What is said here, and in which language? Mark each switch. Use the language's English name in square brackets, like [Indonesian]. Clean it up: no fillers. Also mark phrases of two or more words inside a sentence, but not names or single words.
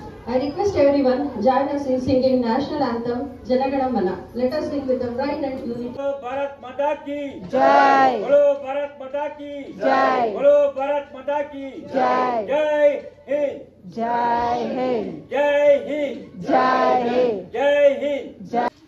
[English] I request everyone join us in singing national anthem Janagana Mana. Let us sing with the pride and unity. [Hindi] बोलो भारत माता की जय बोलो भारत माता की जय बोलो भारत माता की जय जय हिंद जय हिंद जय हिंद जय हिंद जय हिंद जय